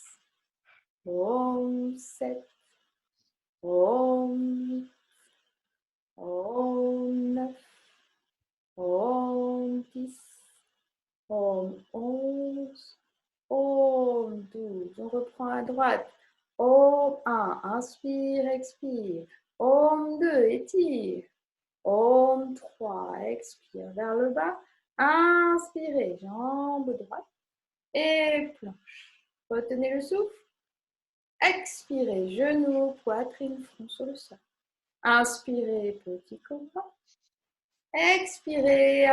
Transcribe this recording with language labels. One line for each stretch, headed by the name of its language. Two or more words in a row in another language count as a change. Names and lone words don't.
French: Om 7. Om 8. Om 9. Om 10. Om 11. Om 12. On reprend à droite. Om 1. Inspire, expire. Om 2. Étire. Om 3. Expire vers le bas. Inspirez. Jambe droite. Et planche. Retenez le souffle. Expirez. Genoux, poitrine, front sur le sol. Inspirez. Petit cobra. Expirez.